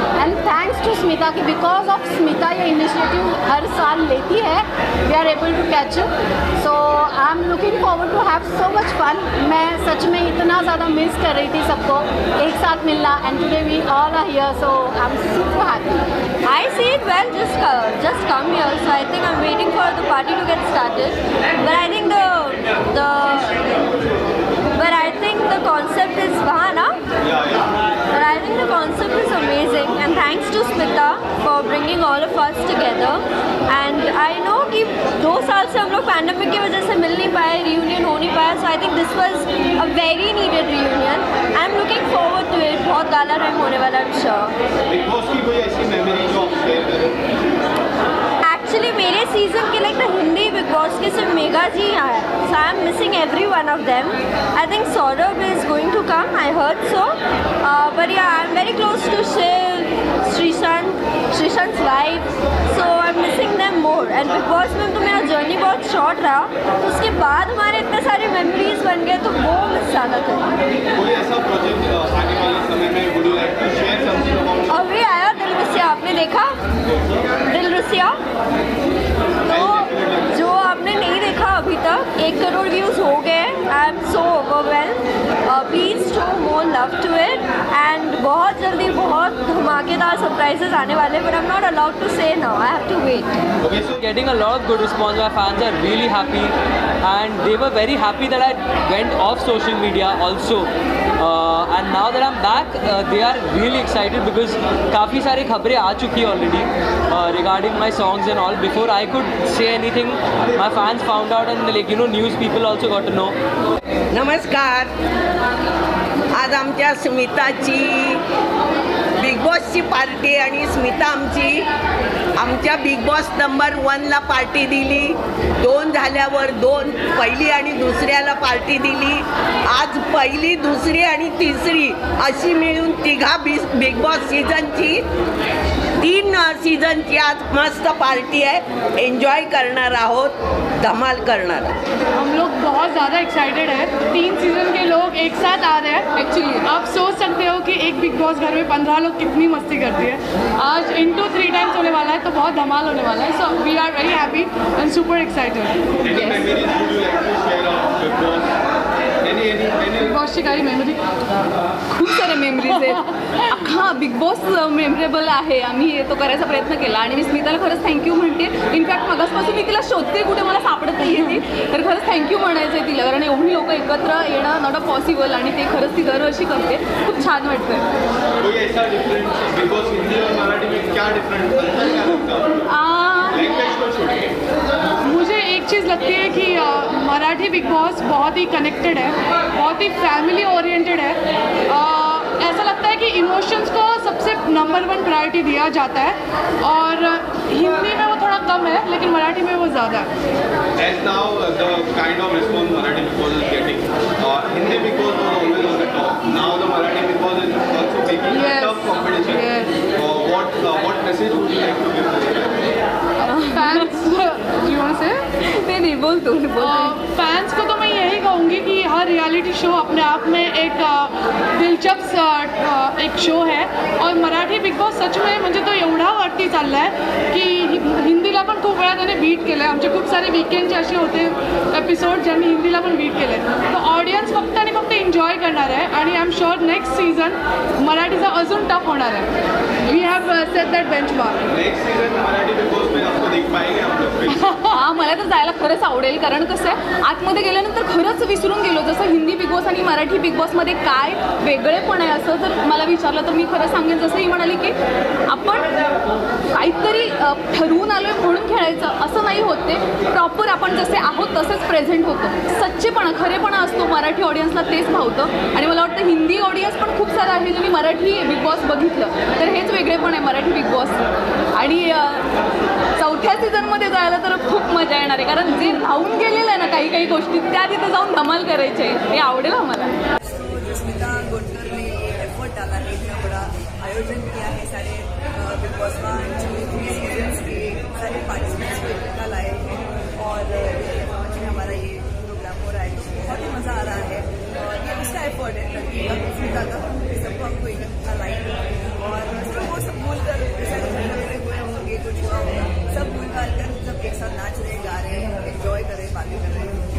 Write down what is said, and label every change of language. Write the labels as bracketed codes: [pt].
[en] And thanks to Smita कि because of Smita ये initiative हर साल लेती है, we are able to catch up. So I am looking forward to have so much fun. [hi] मैं सच में इतना ज़्यादा मिस कर रही थी सबको एक साथ मिलना, [en] And today we all are here, so I am super happy. I see it well, just come here. So I think I'm waiting for the party to get started. But I think but I think the concept is Vahana. But I think the concept is amazing, and thanks to Smita for bringing all of us together. And I know [hi] कि 2 साल से हम लोग pandemic की वजह से मिल नहीं पाए, रियूनियन हो नहीं पाया, [en] so I think this was a very needed reunion. I'm looking forward to it. [hi] बहुत गाला रैम होने वाला है, [en] I'm sure. [hi] बिग बॉस की कोई ऐसी मेमोरी जो आप शेयर करें? Actually मेरे सीजन के लाइक हिंदी बिग बॉस के सिर्फ मेगा जी आया, [en] so I am missing every one of them. I think Saurabh is going to come, I heard so. But yeah, I'm very close to Shiv, Shrishant's wife, so I'm missing them more. [hi] And big boss में तो मेरा journey बहुत short रहा, तो उसके बाद हमारे इतने सारे मेमोरीज बन गए, तो वो मिस ज़्यादा करें. कोई ऐसा प्रोजेक्ट आने वाले समय में [en] Would you like to share something about? [hi] अभी आया दिल रुसिया, आपने देखा दिल रुसिया? तो जो आपने नहीं देखा अभी तक, 1 करोड़ व्यूज़ हो गए. [en] I am so overwhelm. Please show more love to it. And [hi] बहुत जल्दी बहुत धमाकेदार सरप्राइजेस आने वाले, [en] But I am not allowed to say now. I have to wait. Getting a lot of good response. My fans are really happy, and they were very happy that I went off social media also. And now that I'm back, they are really excited because [hi] काफ़ी सारी खबरें आ चुकी है [en] already regarding my songs and all. Before I could say anything, my fans found out, and like news people also got to know. [mr] नमस्कार. आज आमच्या स्मिताची big बॉसची party, आणि स्मिता आमच्या बिग बॉस नंबर 1ला पार्टी दिली. 2 झाल्यावर 2 पहिली आणि दुसऱ्याला पार्टी दिली. आज पहिली, दुसरी आणि तिसरी अशी मिळून 3 बिग बॉस सीझनची 3 सीझनची आज मस्त पार्टी है. एंजॉय करणार आहोत, धमाल करणार. [hi] हम लोग बहुत ज़्यादा एक्साइटेड है. 3 सीज़न के लोग एक साथ आ रहे हैं. एक्चुअली आप सोच सकते हो कि एक बिग बॉस घर में 15 लोग कितनी मस्ती करती है. आज इंटू 3 टाइम्स होने वाला है, तो बहुत धमाल होने वाला है. [en] So we are very happy and super excited. [mr] Big बॉसची काही मेमरी, खूप सारे मेमरीज आहेत. हां, बिग बॉस मेमरेबल आहे. आम्ही तो करायचा प्रयत्न केला, आणि मी स्मिताला खरंच थँक्यू म्हणते. इनफॅक्ट मगासपासून मी तिला शोधते, कुठे मला सापडत नाही आहे ती. तर खरंच थँक्यू म्हणायचं आहे तिला, कारण एवढी लोक एकत्र येणं [en] not a possible, [mr] आणि ते खरंच ती दरवर्षी करते. खूप छान वाटतं. [hi] कोई ऐसा डिफरेंट बिग बॉस हिंदी और मराठी में क्या डिफरेंट लैंग्वेज को छोड़ के? मुझे एक चीज़ लगती है कि मराठी बिग बॉस बहुत ही कनेक्टेड है, बहुत ही फैमिली ओरिएंटेड है. ऐसा लगता है कि इमोशंस को सबसे नंबर 1 प्रायोरिटी दिया जाता है, और हिंदी में वो थोड़ा कम है, लेकिन मराठी में वो ज़्यादा है. [en] As now the kind of response Marathi Big Boss is getting, Hindi Big Boss was always on the top. Now the Marathi Big Boss is also making a tough competition. Yes. What message would you like to give to them? Fans, you want to say? [hi] नहीं बोल दो. Fans को तो मैं यही कहूँगी कि हर reality show अपने आप में एक दिलचस्प एक शो है, और मराठी बिग बॉस सच में [mr] म्हणजे तो एवढा वरती चालला आहे की हिंदीला पण खूप वेळा त्याने बीट केलं आहे. आमचे खूप सारे वीकेंडचे असे होते एपिसोड ज्यांनी हिंदीला पण बीट केले. तर ऑडियन्स फक्त आणि फक्त एन्जॉय करणार आहे, आणि [en] I am sure [mr] next season मराठीचा अजून टफ होणार आहे. [en] We have set that benchmark. [hi] Next season Marathi big boss में आपको देख पाएंगे हम लोग? [mr] हां, मला तर जायला खरंच आवडेल, कारण कसं आहे, आतमध्ये गेल्यानंतर खरंच विसरून गेलो. जसं हिंदी बिग बॉस आणि मराठी बिग बॉसमध्ये काय वेगळेपण आहे असं जर मला विचारलं तर मी खरं सांगेन, जसं ही म्हणाली की आपण काहीतरी ठरवून आलो आहे म्हणून खेळायचं असं नाही होते. प्रॉपर आपण जसे आहोत तसेच प्रेझेंट होतो. सच्चेपणा, खरेपणा असतो. मराठी ऑडियन्सला तेच भावतं, आणि मला वाटतं हिंदी ऑडियन्स पण खूप सारं आहे ज्यांनी मराठी बिग बॉस बघितलं, तर हेच वेगळेपण आहे मराठी बिग बॉस. आणि 4थ्या सीझनमध्ये जायला तर खूप मजा येणार आहे, कारण जे राहून गेलेलं आहे ना काही गोष्टी, त्या तिथं जाऊन धमाल करायचे. हे आवडेल आम्हाला. [hi] स्मिता गोडकर ने एफर्ट डाला है, इतना बड़ा आयोजन किया है. सारे बिग बॉस सीजन्स के सारे पार्टिसिपेंट्स को इकट्ठा लाए हैं, और हमारा ये प्रोग्राम हो रहा है, तो बहुत ही मज़ा आ रहा है. और ये उसका एफर्ट है स्मिता का, सबको हमको इकट्ठा लाए, और वो सब भूल कर हुए होंगे, कुछ हुआ होगा, सब भूल भाल कर सब एक साथ नाच रहे, गा रहे हैं, एंजॉय कर रहे हैं, बातें कर रहे हैं.